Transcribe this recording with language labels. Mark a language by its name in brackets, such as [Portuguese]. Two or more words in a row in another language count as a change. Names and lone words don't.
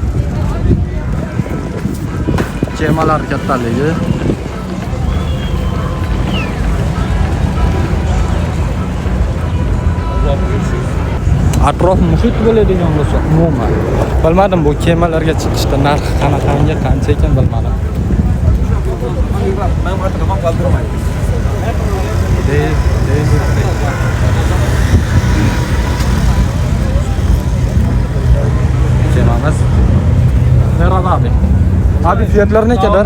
[Uzbek] Kemalar kattaligi. Atrof muhit bo'ladigan bo'lsa umuman. Bilmadim bu kemalarga chiqishda narxi qanaqangi, qancha ekan bilmadim. [Turkish] Ben artık kafam kaldırmayın. [Uzbek] Kemamiz. [Turkish] Merhaba abi. Abi fiyatlar ne kadar?